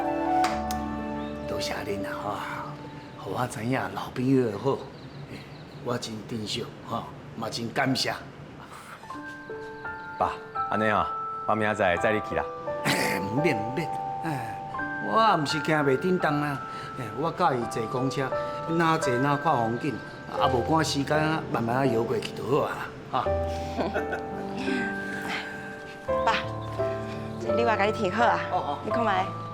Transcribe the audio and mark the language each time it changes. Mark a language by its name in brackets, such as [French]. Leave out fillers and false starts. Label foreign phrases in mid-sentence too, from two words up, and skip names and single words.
[Min Nan Chinese] 多谢恁啦，互我知影老朋友的好，我真珍惜，嘛真感谢。爸，安尼吼，我明仔载载你去啦。唔免，我也唔是惊袂叮当啊，我介意坐公车，哪坐哪看风景，无赶时间慢慢游过去就好啊啦，爸，这礼物甲你提好啊，你看卖。